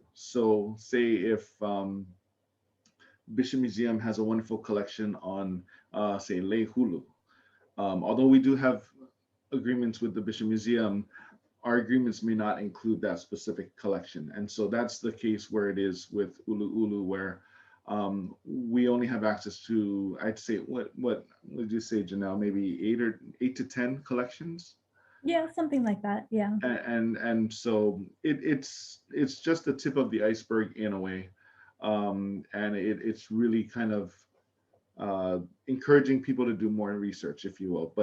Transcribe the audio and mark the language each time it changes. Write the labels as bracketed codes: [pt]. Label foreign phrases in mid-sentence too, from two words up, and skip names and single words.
[en] So say if Bishop Museum has a wonderful collection on, say, [haw] lei hulu. [en] Although we do have agreements with the Bishop Museum, our agreements may not include that specific collection. And so that's the case where it is with ʻUluʻulu, where we only have access to, I'd say, what would you say, Janelle, maybe 8 to 10 collections? Yeah, something like that. Yeah. And so it's just the tip of the iceberg in a way. And it's really kind of encouraging people to do more research, if you will.